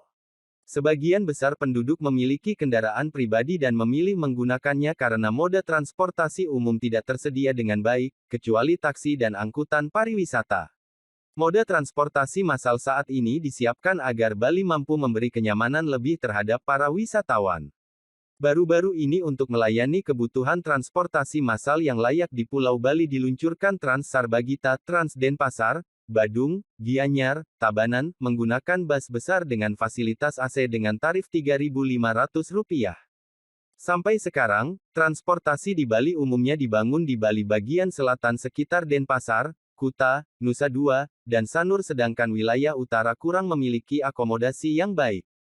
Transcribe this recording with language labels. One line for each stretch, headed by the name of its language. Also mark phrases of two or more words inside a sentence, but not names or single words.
Indonesian: Sebagian besar penduduk memiliki kendaraan pribadi dan memilih menggunakannya karena moda transportasi umum tidak tersedia dengan baik, kecuali taksi dan angkutan pariwisata. Moda transportasi massal saat ini disiapkan agar Bali mampu memberi kenyamanan lebih terhadap para wisatawan. Baru-baru ini untuk melayani kebutuhan transportasi massal yang layak di Pulau Bali diluncurkan Trans Sarbagita, Trans Denpasar, Badung, Gianyar, Tabanan, menggunakan bus besar dengan fasilitas AC dengan tarif Rp3.500. Sampai sekarang, transportasi di Bali umumnya dibangun di Bali bagian selatan sekitar Denpasar, Kuta, Nusa Dua, dan Sanur sedangkan wilayah utara kurang memiliki akomodasi yang baik.